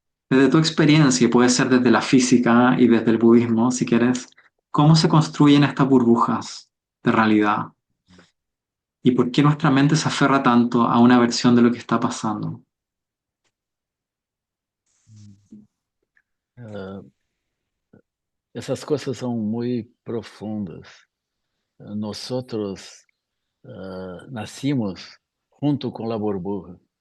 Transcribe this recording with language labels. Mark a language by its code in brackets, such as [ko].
[es] Desde tu experiencia, y puede ser desde la física y desde el budismo, si quieres, ¿cómo se construyen estas burbujas de realidad? ¿Y por qué nuestra mente se aferra tanto a una versión de lo que está pasando? [pt] Uh, essas coisas são muito profundas. [es] Nosotros nacimos junto [pt] com a [es] burbuja.